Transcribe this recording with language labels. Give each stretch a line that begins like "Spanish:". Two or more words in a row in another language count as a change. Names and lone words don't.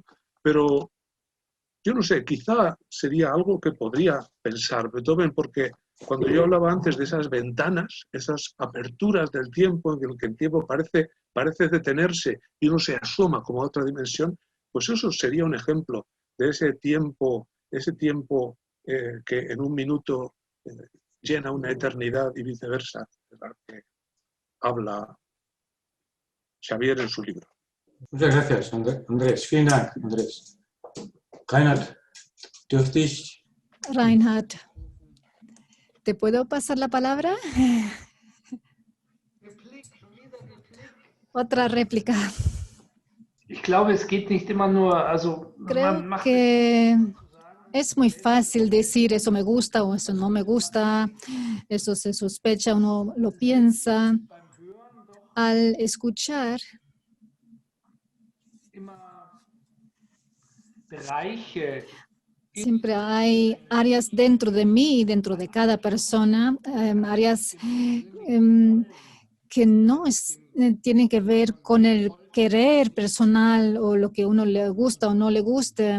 Spanish: Pero yo no sé, quizá sería algo que podría pensar Beethoven, porque cuando yo hablaba antes de esas ventanas, esas aperturas del tiempo, en el que el tiempo parece detenerse y uno se asoma como a otra dimensión, pues eso sería un ejemplo de ese tiempo que en un minuto llena una eternidad y viceversa, de la que habla Xavier en su libro. Muchas gracias, Andrés.
German: Vielen Dank, Andrés. Reinhard, dürfte ich... Reinhard,
Spanish: ¿te puedo pasar la palabra? Otra réplica.
German: Ich glaube, es geht nicht immer nur,
Spanish: Creo que es muy fácil decir eso me gusta o eso no me gusta, eso se sospecha, uno lo piensa. Al escuchar, siempre hay áreas dentro de mí, dentro de cada persona, áreas que no tienen que ver con el querer personal o lo que uno le gusta o no le guste.